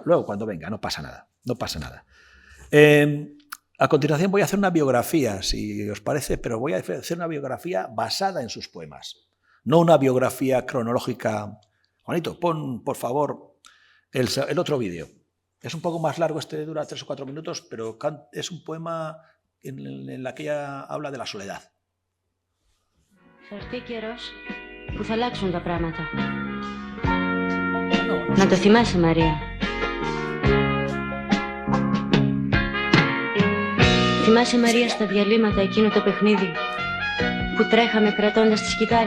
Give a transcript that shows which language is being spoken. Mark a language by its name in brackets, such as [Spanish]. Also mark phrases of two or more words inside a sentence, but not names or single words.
[Spanish] Luego, cuando venga, no pasa nada. A continuación voy a hacer una biografía, si os parece, pero voy a hacer una biografía basada en sus poemas. No una biografía cronológica. Juanito, pon, por favor, el otro vídeo. Es un poco más largo, dura 3 o 4 minutos, pero es un poema en la que ella habla de la soledad. [Greek] Θα έρθει καιρός που θα αλλάξουν τα πράγματα. Να το θυμάσαι, Μαρία. Θυμάσαι, Μαρία, στα διαλύματα εκείνο το παιχνίδι που τρέχαμε κρατώντας τη σκητάλη.